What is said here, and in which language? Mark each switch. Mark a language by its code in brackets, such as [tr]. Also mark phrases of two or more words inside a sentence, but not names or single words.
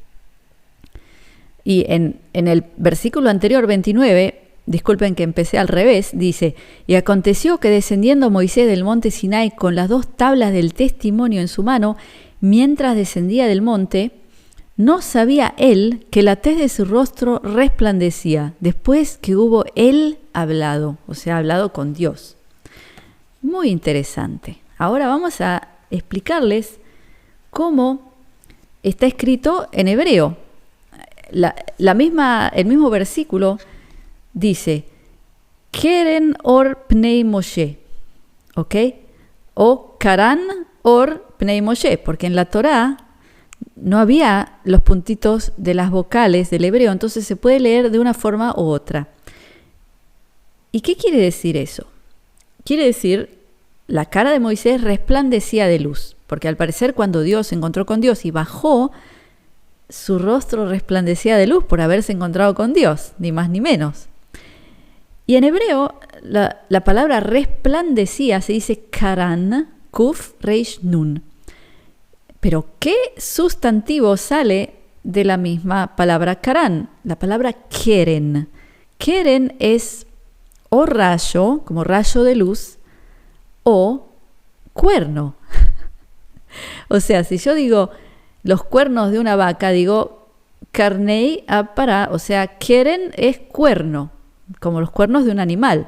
[es] Y en el versículo anterior, 29, disculpen que empecé al revés, dice, y aconteció que descendiendo Moisés del monte Sinai con las 2 tablas del testimonio en su mano, mientras descendía del monte, no sabía él que la tez de su rostro resplandecía, después que hubo él hablado, o sea, hablado con Dios. Muy interesante. Ahora vamos a explicarles cómo está escrito en hebreo. El mismo versículo dice, [he] קרן אור פני משה, ¿ok? O קרן עור פני משה, [es] porque en la Torá no había los puntitos de las vocales del hebreo, entonces se puede leer de una forma u otra. ¿Y qué quiere decir eso? Quiere decir, la cara de Moisés resplandecía de luz, porque al parecer cuando Dios se encontró con Dios y bajó, su rostro resplandecía de luz por haberse encontrado con Dios, ni más ni menos. Y en hebreo la palabra resplandecía se dice karan, [he] קוף, ריש, nun. [es] Pero ¿qué sustantivo sale de la misma palabra karan? La palabra keren. Keren es o rayo, como rayo de luz, o cuerno. O sea, si yo digo los cuernos de una vaca, digo [he] קרני הפרה, [es] o sea, keren es cuerno, como los cuernos de un animal.